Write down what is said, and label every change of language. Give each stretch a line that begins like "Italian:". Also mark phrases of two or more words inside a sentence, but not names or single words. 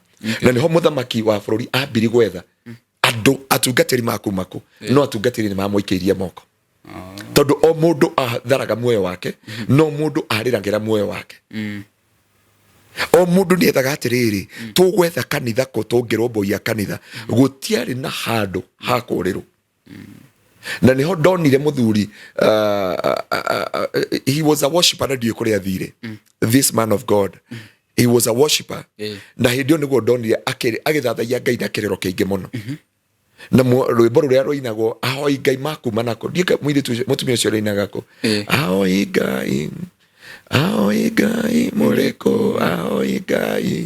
Kikuyu: Na nĩho mũthamaki wa bũrũri ambiri gwetha andũ atungatĩri maku no atungatĩri nĩ mamũikĩirie moko tondũ o mũndũ atharaga muoyo wake no mũndũ arĩragĩra muoyo wake. O mũndũ nĩ ethaga atĩrĩrĩ tũgwetha kanitha kũ tũngĩrũmbũiya kanitha gũtiarĩ na handũ ha kũrĩrwo. Na niho ndonire muthuri
English: he was a worshipper
Kikuyu: na ndiye kũrĩa athire
English: this man of God he was a worshipper
Kikuyu: na hĩndĩ ĩyo nĩguo ndonire agĩthathaia Ngai na kĩrĩro kĩingĩ mũno na rwĩmbo rũrĩa rũinagwo ahoi Ngai makuma nako ndiĩ mũtumia ũcio rũinaga kũ ahoi Ngai mũrĩkũ ahoi Ngai.